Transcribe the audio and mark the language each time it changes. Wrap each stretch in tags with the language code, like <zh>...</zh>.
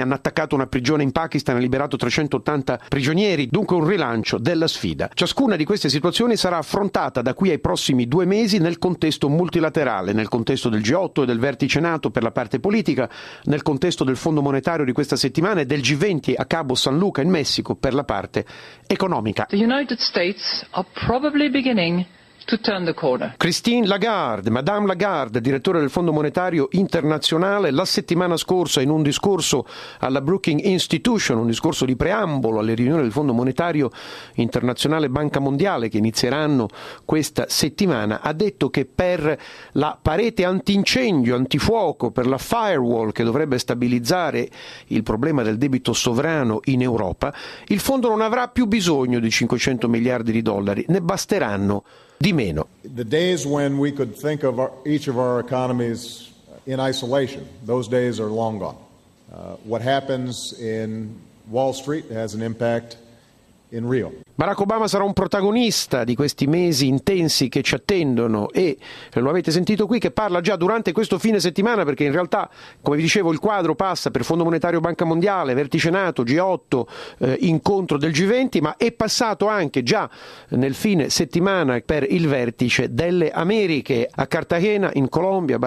<it>Hanno attaccato una prigione in Pakistan e liberato 380 prigionieri, dunque un rilancio della sfida. Ciascuna di queste situazioni sarà affrontata da qui ai prossimi due mesi nel contesto multilaterale, nel contesto del G8 e del vertice NATO per la parte politica, nel contesto del Fondo Monetario di questa settimana e del G20 a Cabo San Luca in Messico per la parte economica.</it> <en>The United States are probably beginning to turn the corner.</en> <it>Christine Lagarde, Madame Lagarde, direttore del Fondo Monetario Internazionale, la settimana scorsa in un discorso alla Brookings Institution, un discorso di preambolo alle riunioni del Fondo Monetario Internazionale, Banca Mondiale, che inizieranno questa settimana, ha detto che per la parete antincendio, antifuoco, per la firewall che dovrebbe stabilizzare il problema del debito sovrano in Europa, il fondo non avrà più bisogno di 500 miliardi di dollari, ne basteranno di meno.</it> <en>The days when we could think of each of our economies in isolation, those days are long gone. What happens in Wall Street has an impact in Rio.</en> <it>Barack Obama sarà un protagonista di questi mesi intensi che ci attendono, e lo avete sentito qui che parla già durante questo fine settimana, perché in realtà, come vi dicevo, il quadro passa per Fondo Monetario, Banca Mondiale, Vertice NATO, G8, incontro del G20, ma è passato anche già nel fine settimana per il Vertice delle Americhe a Cartagena in Colombia.</it>